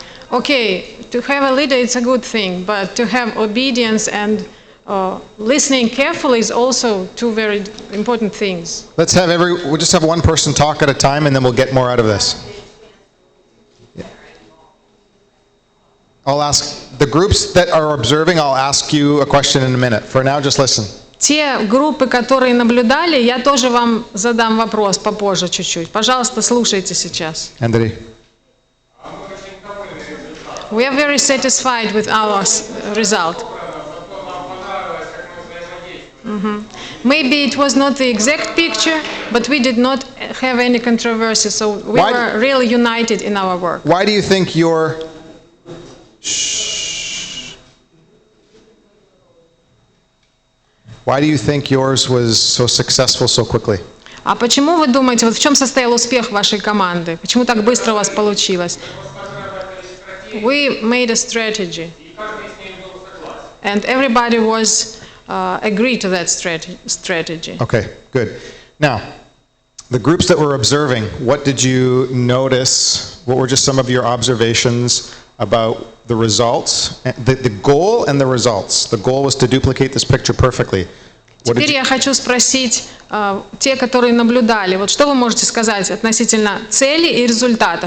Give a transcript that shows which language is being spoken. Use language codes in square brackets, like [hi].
[en] Okay, to have a leader it's a good thing, but to have obedience and listening carefully is also 2 very important things. We'll just have one person talk at a time, and then we'll get more out of this. I'll ask the groups that are observing, I'll ask you a question in a minute. For now, just listen. [ru] Те группы, которые наблюдали, я тоже вам задам вопрос попозже чуть-чуть. Пожалуйста, слушайте сейчас. Андрей. [en] We are very satisfied with our result. Maybe it was not the exact picture, but we did not have any controversy, so we were really united in our work. Why do you think Why do you think yours was so successful so quickly? [ru] А почему вы думаете, вот в чем состоял успех вашей команды? Почему так быстро у вас получилось? [en] We made a strategy, and everybody was agreed to that strategy. Okay, good. Now, the groups that were observing, what did you notice? What were just some of your observations about the results, the goal and the results? The goal was to duplicate this picture perfectly. [ru] Теперь я хочу спросить те, которые наблюдали, вот что вы можете сказать относительно цели и результата?